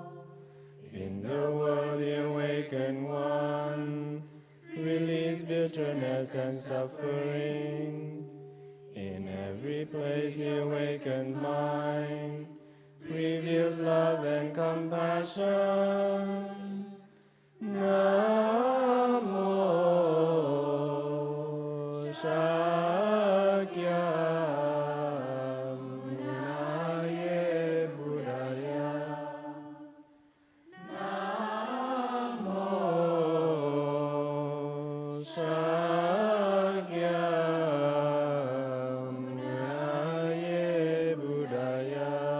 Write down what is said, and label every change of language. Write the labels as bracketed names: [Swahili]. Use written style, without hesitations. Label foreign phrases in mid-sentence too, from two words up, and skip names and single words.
[English] In the world the awakened one relieves bitterness and suffering. In every place the awakened mind reveals love and compassion. [Sanskrit] Namo Shakyam Munaye Buddhaya. Namo Shakyam Munaye Buddhaya.